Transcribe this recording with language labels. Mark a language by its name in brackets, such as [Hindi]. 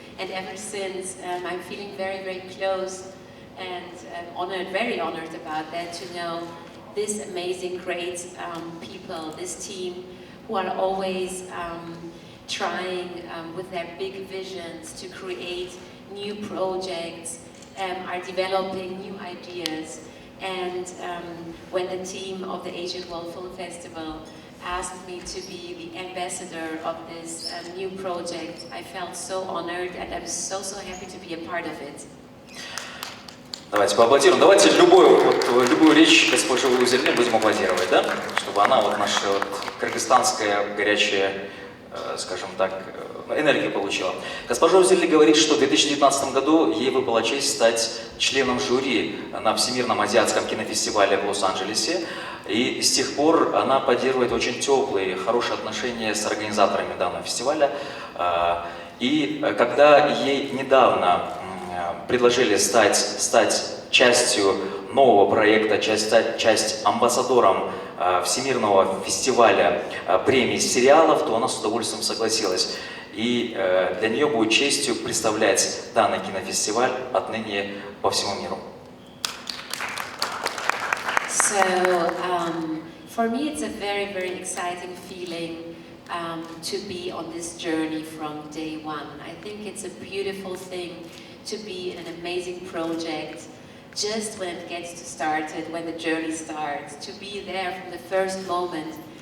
[English] And ever since, I'm feeling very, very close and honored, very honored about that, to know this amazing, great people, this team, who are always trying with their big visions to create new projects, are developing new ideas. And when the team of the Asian World Film Festival asked me to be the ambassador of this new project, I felt so honored and I'm so happy to be a part of it. [Russian] Давайте поаплодируем. Давайте любую речь госпожи Üzerli будем аплодировать, да? Чтобы она, вот наша вот кыргызстанская горячая, скажем так, энергию получила. Госпожа Üzerli говорит, что в 2019 году ей выпала честь стать членом жюри на Всемирном азиатском кинофестивале в Лос-Анджелесе. И с тех пор она поддерживает очень теплые, хорошие отношения с организаторами данного фестиваля. И когда ей недавно предложили стать частью нового проекта, часть амбассадором Всемирного фестиваля премий сериалов, то она с удовольствием согласилась. И для нее будет честью представлять данный кинофестиваль отныне по всему миру. [English] So, for me it's a very, very exciting feeling to be on this journey from day one. I think it's a beautiful thing to be in an amazing project just when it gets started, when the journey starts, to be there from the first moment.